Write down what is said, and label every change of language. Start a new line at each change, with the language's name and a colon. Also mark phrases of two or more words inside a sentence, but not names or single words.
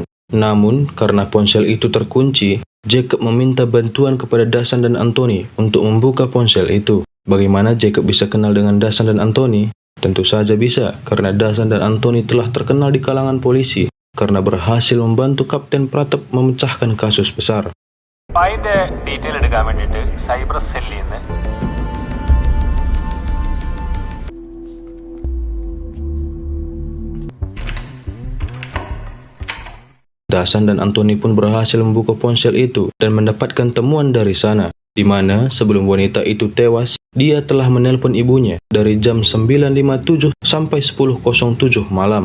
Indonesian: Namun, karena ponsel itu terkunci, Jacob meminta bantuan kepada Dasan dan Anthony untuk membuka ponsel itu. Bagaimana Jacob bisa kenal dengan Dasan dan Anthony? Tentu saja bisa, karena Dasan dan Anthony telah terkenal di kalangan polisi karena berhasil membantu Kapten Pratap memecahkan kasus besar.
Malayalam: അതിന്റെ ഡീറ്റെയിൽ എടുക്കാൻ വേണ്ടിയിട്ട്
English: cyber cellil
Malayalam: നിന്ന്
Indonesian: Dasan dan Anthony pun berhasil membuka ponsel itu dan mendapatkan temuan dari sana, di mana sebelum wanita itu tewas, dia telah menelpon ibunya dari jam 9.57 sampai 10.07 malam.